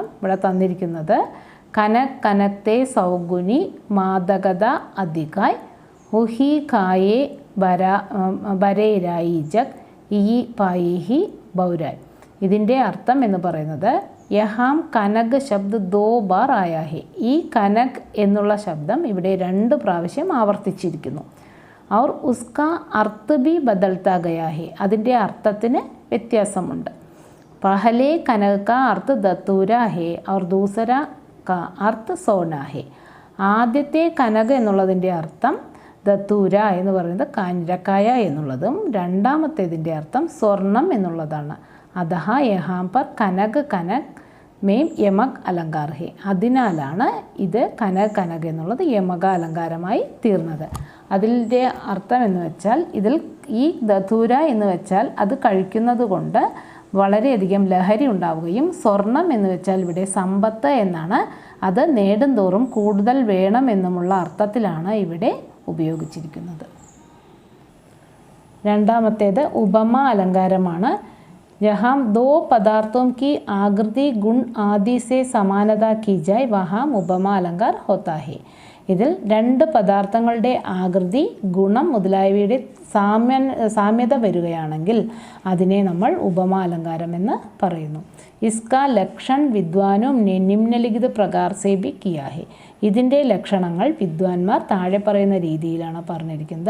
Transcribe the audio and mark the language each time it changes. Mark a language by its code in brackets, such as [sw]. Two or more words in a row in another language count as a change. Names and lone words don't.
[ml] ഇവിടെ തന്നിരിക്കുന്നത് [hi] कनक कनकते सौगुनी मादकता अधिकाय उहि खाये बरेराई जग ई पाई बौराय. [ml] ഇതിൻ്റെ അർത്ഥം എന്ന് പറയുന്നത് [hi] यहाँ कनक शब्द 2 बार आया है. [ml] ഈ കനക് എന്നുള്ള ശബ്ദം ഇവിടെ 2 പ്രാവശ്യം ആവർത്തിച്ചിരിക്കുന്നു. [hi] और उसका अर्थ भी बदलता गया है, [ml] അതിൻ്റെ അർത്ഥത്തിന് വ്യത്യാസമുണ്ട്. [hi] पहले कनक का अर्थ दतूरा है और दूसरा का अर्थ सोना है. [ml] ആദ്യത്തെ കനക എന്നുള്ളതിൻ്റെ അർത്ഥം ദത്തൂര എന്ന് പറയുന്നത് കാഞ്ഞിരക്കായ എന്നുള്ളതും രണ്ടാമത്തേതിൻ്റെ അർത്ഥം സ്വർണം എന്നുള്ളതാണ്. [hi] अतः यहाँ पर कनक कनक में यमक अलंकार है. [ml] അതിനാലാണ് ഇത് കനക് കനക് എന്നുള്ളത് യമക അലങ്കാരമായി തീർന്നത്. അതിൻ്റെ അർത്ഥം എന്ന് വെച്ചാൽ ഇതിൽ ഈ ദധൂര എന്ന് വെച്ചാൽ അത് കഴിക്കുന്നത് കൊണ്ട് വളരെയധികം ലഹരി ഉണ്ടാവുകയും സ്വർണം എന്ന് വെച്ചാൽ ഇവിടെ സമ്പത്ത് എന്നാണ്, അത് നേടുന്തോറും കൂടുതൽ വേണം എന്നുമുള്ള അർത്ഥത്തിലാണ് ഇവിടെ ഉപയോഗിച്ചിരിക്കുന്നത്. രണ്ടാമത്തേത് ഉപമ അലങ്കാരമാണ്. [hi] जहाँ 2 पदार्थों की आकृति गुण आदि से समानता की जाए वहाँ उपमा अलंकार होता है. [ml] ഇതിൽ 2 പദാർത്ഥങ്ങളുടെ ആകൃതി, ഗുണം മുതലായവയുടെ സാമ്യത വരികയാണെങ്കിൽ അതിനെ നമ്മൾ ഉപമാ അലങ്കാരം എന്ന് പറയുന്നു. [hi] इसका लक्षण विद्वानों निम्नलिखित प्रकार से भी किया है. [ml] ഇതിൻ്റെ ലക്ഷണങ്ങൾ വിദ്വാൻമാർ താഴെ പറയുന്ന രീതിയിലാണ് പറഞ്ഞിരിക്കുന്നത്.